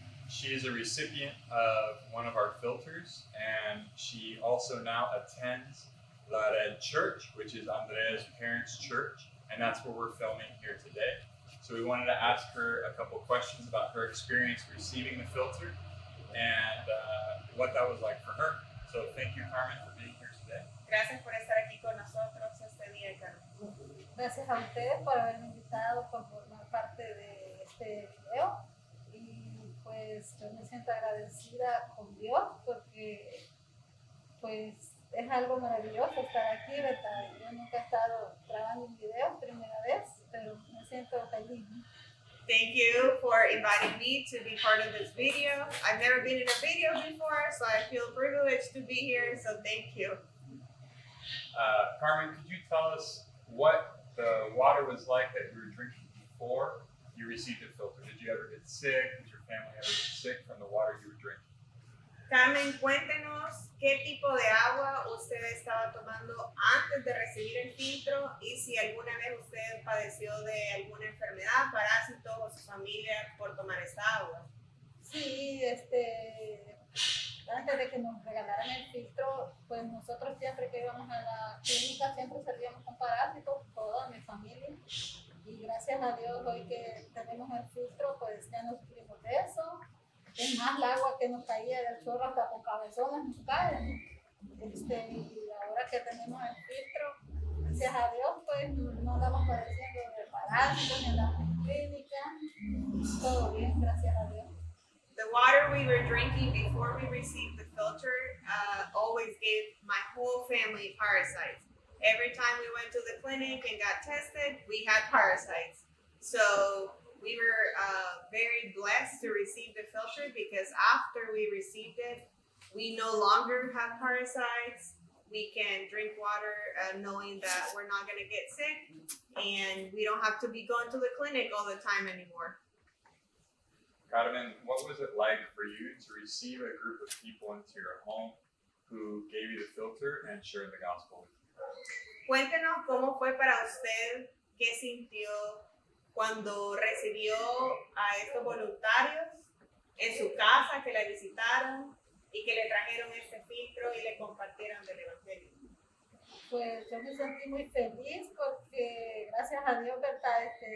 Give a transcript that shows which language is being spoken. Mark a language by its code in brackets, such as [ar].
[en] She is a recipient of one of our filters, and she also now attends La Red Church, which is Andrea's parents' church, and that's where we're filming here today. So we wanted to ask her a couple questions about her experience receiving the filter and what that was like for her. So thank you, Carmen, for being here today. [es] Gracias por estar aquí con nosotros este día, Carmen. Gracias a ustedes por haberme invitado, por formar parte de este video. Y pues yo me siento agradecida con Dios porque pues es algo maravilloso estar aquí, ¿verdad? Yo nunca he estado grabando un video, primera vez, pero me siento feliz. [en] Thank you for inviting me to be part of this video. I've never been in a video before, so I feel privileged to be here, so thank you. Carmen, could you tell us what the water was like that you were drinking before you received the filter? Did you ever get sick? Did your family ever get sick from the water you were drinking? [es] Carmen, cuéntenos qué tipo de agua usted estaba tomando antes de recibir el filtro y si alguna vez usted padeció de alguna enfermedad, parásito o su familia por tomar esta agua. Sí, antes de que nos regalaran el filtro, pues nosotros siempre que íbamos a la clínica siempre salíamos con parásitos, toda mi familia. Y gracias a Dios hoy que tenemos el filtro, pues ya no sufrimos de eso. Es más, el agua que nos caía del chorro hasta por cabezones nos cae. Y ahora que tenemos el filtro, gracias a Dios, pues no andamos padeciendo de parásitos, ni andamos en clínica. Todo bien, gracias a Dios. [en] The water we were drinking before we received the filter always gave my whole family parasites. Every time we went to the clinic and got tested, we had parasites. So we were very blessed to receive the filter because after we received it, we no longer have parasites. We can drink water knowing that we're not going to get sick, and we don't have to be going to the clinic all the time anymore. Carmen, what was it like for you to receive a group of people into your home who gave you the filter and shared the gospel with you? [es] Cuéntenos cómo fue para usted, qué sintió cuando recibió a estos voluntarios en su casa que la visitaron y que le trajeron este filtro y le compartieron del evangelio. Pues yo me sentí muy feliz porque gracias a Dios, ¿verdad?